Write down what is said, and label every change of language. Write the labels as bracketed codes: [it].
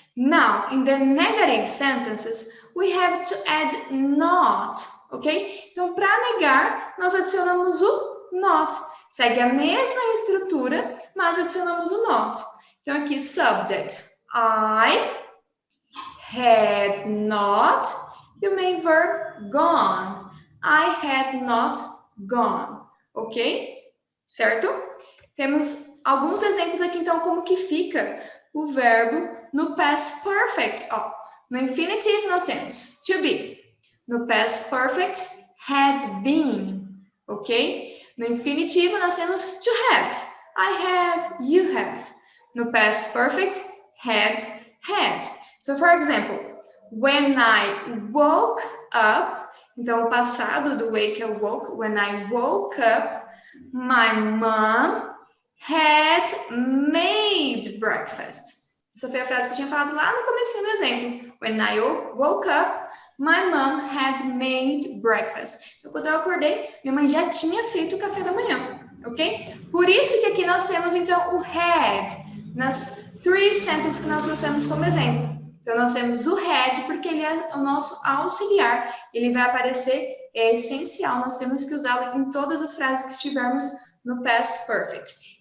[en] Now, in the negative sentences, we have to add not, ok? [pt] Então, para negar, nós adicionamos o not. Segue a mesma estrutura, mas adicionamos o not. Então, aqui, [en] subject, I had not, e o main verb, gone. I had not gone, ok? [pt] Certo? Temos alguns exemplos aqui, então, como que fica o verbo no past perfect. Ó, no infinitive, nós temos to be. No past perfect, had been. Ok? No infinitivo, nós temos to have. [en] I have, you have. No past perfect, had. So, for example, when I woke up, [pt] então, o passado do wake é woke. [en] When I woke up, my mom had made breakfast. [pt] Essa foi a frase que eu tinha falado lá no comecinho do exemplo. [en] When I woke up, my mom had made breakfast. [pt] Então, quando eu acordei, minha mãe já tinha feito o café da manhã, ok? Por isso que aqui nós temos, então, o had nas [en] three sentences [pt] que nós trouxemos como exemplo. Então, nós temos o had porque ele é o nosso auxiliar. Ele vai aparecer, é essencial. Nós temos que usá-lo em todas as frases que estivermos no past perfect.